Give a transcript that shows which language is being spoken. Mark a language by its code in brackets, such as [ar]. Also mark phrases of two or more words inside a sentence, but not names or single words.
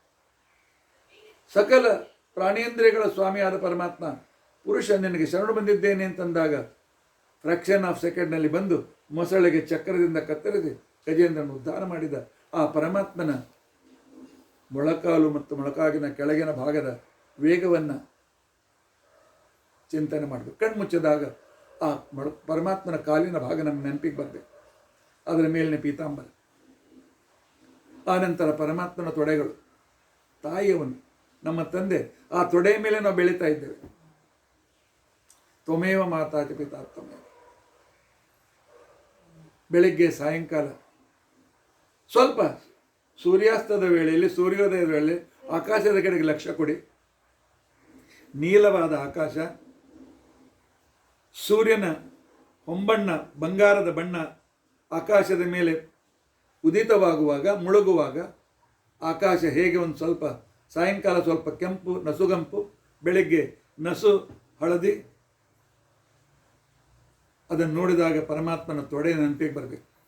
[kn] ಸಕಲ ಪ್ರಾಣೇಂದ್ರಿಯಗಳ ಸ್ವಾಮಿಯಾದ ಪರಮಾತ್ಮ ಪುರುಷ ನಿನಗೆ ಶರಣು ಬಂದಿದ್ದೇನೆ ಅಂತಂದಾಗ [en] fraction of second-ನಲ್ಲಿ [kn] ಬಂದು ಮೊಸಳೆಗೆ ಚಕ್ರದಿಂದ ಕತ್ತರಿಸಿ ಗಜೇಂದ್ರನ ಉದ್ಧಾರ ಮಾಡಿದ ಆ ಪರಮಾತ್ಮನ ಮೊಳಕಾಲು ಮತ್ತು ಮೊಳಕಾಗಿನ ಕೆಳಗಿನ ಭಾಗದ ವೇಗವನ್ನು ಚಿಂತನೆ ಮಾಡಬೇಕು. ಕಣ್ಮುಚ್ಚಿದಾಗ ಆ ಪರಮಾತ್ಮನ ಕಾಲಿನ ಭಾಗ ನಮ್ಮ ನೆನಪಿಗೆ ಬರಬೇಕು, ಅದರ ಮೇಲಿನ ಪೀತಾಂಬರ. ಆನಂತರ ಪರಮಾತ್ಮನ ತೊಡೆಗಳು, ತಾಯಿಯವನು ನಮ್ಮ ತಂದೆ, ಆ ತೊಡೆಯ ಮೇಲೆ ನಾವು ಬೆಳೀತಾ ಇದ್ದೇವೆ. [sa] ತ್ವಮೇವ ಮಾತಾ ಚ ಪಿತಾ ತ್ವಮೇವ. [kn] ಬೆಳಿಗ್ಗೆ ಸಾಯಂಕಾಲ ಸ್ವಲ್ಪ ಸೂರ್ಯಾಸ್ತದ ವೇಳೆಯಲ್ಲಿ, ಸೂರ್ಯೋದಯದ ವೇಳೆ ಆಕಾಶದ ಕಡೆಗೆ ಲಕ್ಷ್ಯ ಕೊಡಿ. ನೀಲವಾದ ಆಕಾಶ, ಸೂರ್ಯನ ಹೊಂಬಣ್ಣ ಬಂಗಾರದ ಬಣ್ಣ ಆಕಾಶದ ಮೇಲೆ ಉದಿತವಾಗುವಾಗ, ಮುಳುಗುವಾಗ ಆಕಾಶ ಹೇಗೆ ಒಂದು ಸ್ವಲ್ಪ ಸಾಯಂಕಾಲ ಸ್ವಲ್ಪ ಕೆಂಪು ನಸುಗಂಪು, ಬೆಳಗ್ಗೆ ನಸು ಹಳದಿ, ಅದನ್ನು ನೋಡಿದಾಗ ಪರಮಾತ್ಮನ ತೊಡೆ ನೆನಪಿಗೆ ಬರಬೇಕು.